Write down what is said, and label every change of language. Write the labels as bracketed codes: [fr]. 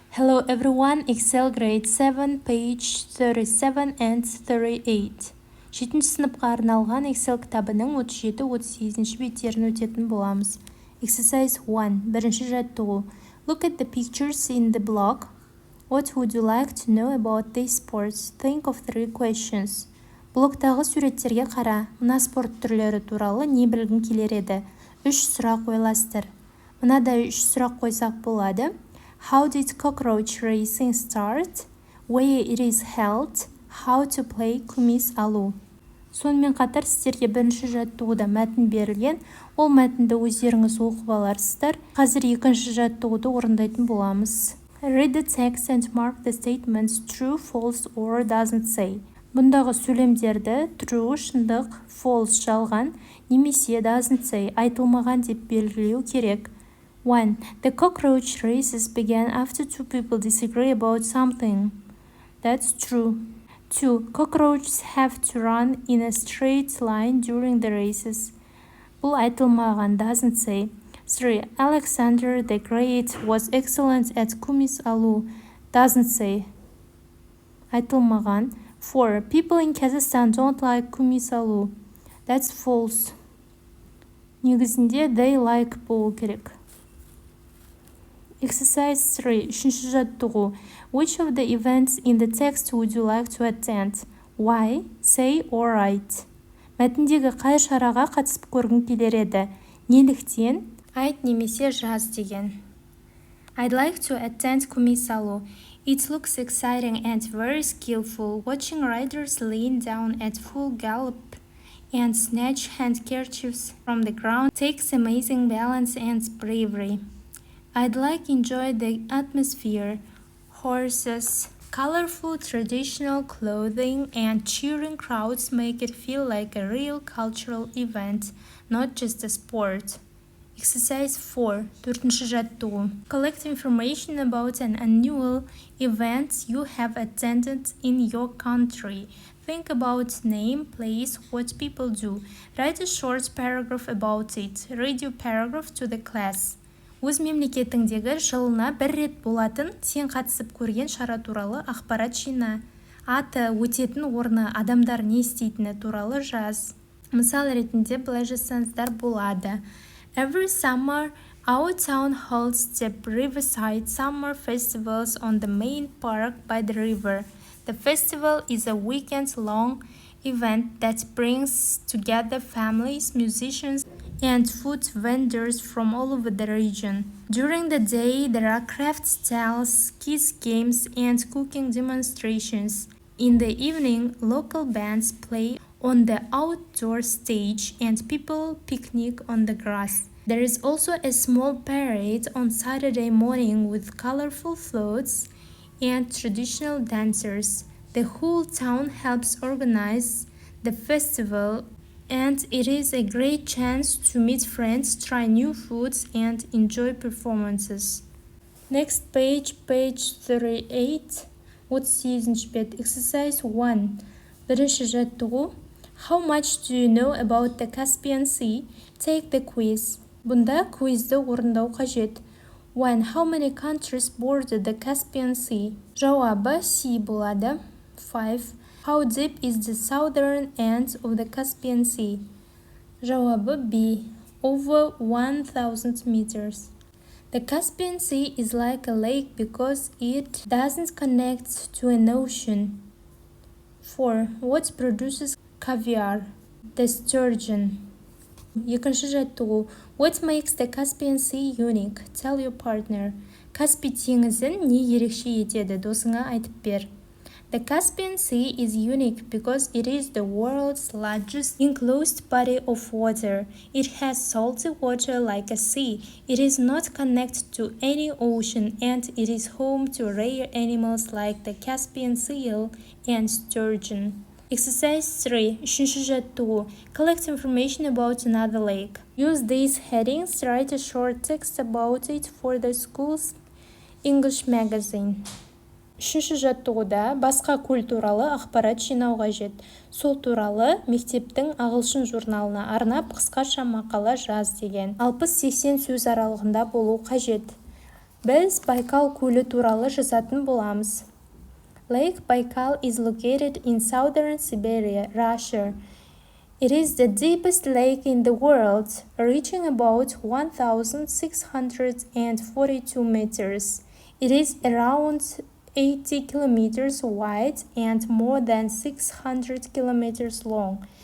[en] Hello everyone, Excel grade 7, page 37 and 38. [kk] 7 сыныпқа арналған Excel кітабының 37-38 беттерін өтетін боламыз. [en] Exercise 1. [kk] Бірінші жаттығу. [en] Look at the pictures in the block. What would you like to know about these sports? Think of 3 questions. [kk] Блоктағы суреттерге қара. Мына спорт түрлері туралы не білгің келер еді? 3 сұрақ ойластыр. Мынадай 3 сұрақ қойсақ болады. [en] How did cockroach racing start? Where it is held? How to play күміс алу? [kk] Сонымен қатар сіздерге бірінші жаттығуда мәтін берілген, ол мәтінді өздеріңіз оқып аларсыздар. Қазір екінші жаттығуды орындайтын боламыз. [en] Read the text and mark the statements true, false or doesn't say. [kk] Бұндағы сөйлемдерді [en] true, [kk] шындық, [en] false, [kk] жалған, немесе [en] doesn't say, [kk] айтылмаған деп белгілеу керек. [en] 1. The cockroach races began after 2 people disagree about something. That's true. 2. Cockroaches have to run in a straight line during the races. [kk] Бұл айтылмаған, [en] doesn't say. 3. Alexander the Great was excellent at күміс алу. Doesn't say. [kk] Айтылмаған. [en] 4. People in Kazakhstan don't like күміс алу. That's false. [kk] Негізінде [en] they like [kk] болу керек. [en] Exercise 3. [kk] Үшінші жаттығу. [en] Which of the events in the text would you like to attend? Why, say or write? [kk] Мәтіндегі қай шараға қатысып көргің келер еді? Неліктен? Айт немесе жаз деген. [en] I'd like to attend күміс алу. It looks exciting and very skillful. Watching riders lean down at full gallop and snatch handkerchiefs from the ground takes amazing balance and bravery. I'd like to enjoy the atmosphere, horses, colorful traditional clothing, and cheering crowds make it feel like a real cultural event, not just a sport. Exercise 4. [kk] Төртінші жаттығу. [en] Collect information about an annual event you have attended in your country. Think about name, place, what people do. Write a short paragraph about it. Read your paragraph to the class. [kk] Өз мемлекетіңдегі жылына бір рет болатын сен қатысып көрген шара туралы ақпарат жина. Аты, өтетін орны, адамдар не істейтіні туралы жаз. Мысал ретінде былай жазсаңыздар болады. [en] Every summer, our town holds the Riverside summer festivals on the main park by the river. The festival is a weekend-long event that brings together families, musicians, and food vendors from all over the region. During the day, there are craft stalls, kids games, and cooking demonstrations. In the evening, local bands play on the outdoor stage and people picnic on the grass. There is also a small parade on Saturday morning with colorful floats and traditional dancers. The whole town helps organize the festival, and it is a great chance to meet friends, try new foods, and enjoy performances. Next page 38. 38 [kk] бет. [en] Exercise 1. [kk] Бірінші жаттығу. [en] How much do you know about the Caspian Sea? Take the quiz. [kk] Бұнда квизді орындау қажет. [en] 1. How many countries border the Caspian Sea? [kk] Жауабы C болады. 5. [en] How deep is the southern end of the Caspian Sea? [kk] Жауабы [en] B. Over 1,000 meters. The Caspian Sea is like a lake because it doesn't connect to an ocean. 4. What produces caviar? The sturgeon. [kk] Екінші жаттығу. [en] What makes the Caspian Sea unique? Tell your partner. [kk] Каспий теңізін не ерекше етеді? Досыңа айтып бер. [en] The Caspian Sea is unique because it is the world's largest enclosed body of water. It has salty water like a sea. It is not connected to any ocean, and it is home to rare animals like the Caspian seal and sturgeon. Exercise 3. [kk] Үшінші жаттығу. [en] Collect information about another lake. Use these headings. Write a short text about it for the school's English magazine. [kk] Үшінші жаттығуда басқа көл туралы ақпарат жинау қажет. Сол туралы мектептің Ағылшын журналына арнап қысқаша мақала жаз деген. 60-80 сөз аралығында болу қажет. Біз Байкал көлі туралы жазатын боламыз. [en] Lake Baikal is located in southern Siberia, Russia. It is the deepest lake in the world, reaching about 1,642 meters. It is around 80 kilometers wide and more than 600 kilometers long.